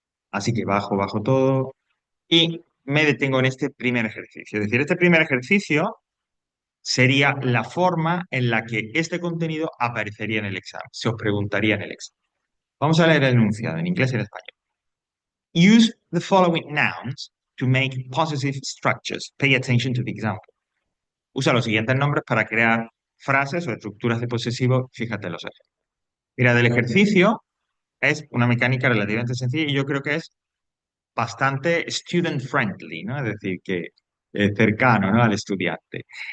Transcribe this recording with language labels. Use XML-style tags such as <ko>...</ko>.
<es>Así que bajo todo y me detengo en este primer ejercicio. Es decir, este primer ejercicio sería la forma en la que este contenido aparecería en el examen, se os preguntaría en el examen. Vamos a leer el enunciado en inglés y en español.</es> <en>Use the following nouns to make possessive structures. Pay attention to the example.</en> <es>Usa los siguientes nombres para crear frases o estructuras de posesivo. Fíjate en los ejemplos. Mira, del ejercicio es una mecánica relativamente sencilla y yo creo que es bastante</es> <en>student friendly,</en> <es>¿no? Es decir, que cercano, ¿no? al estudiante.</es>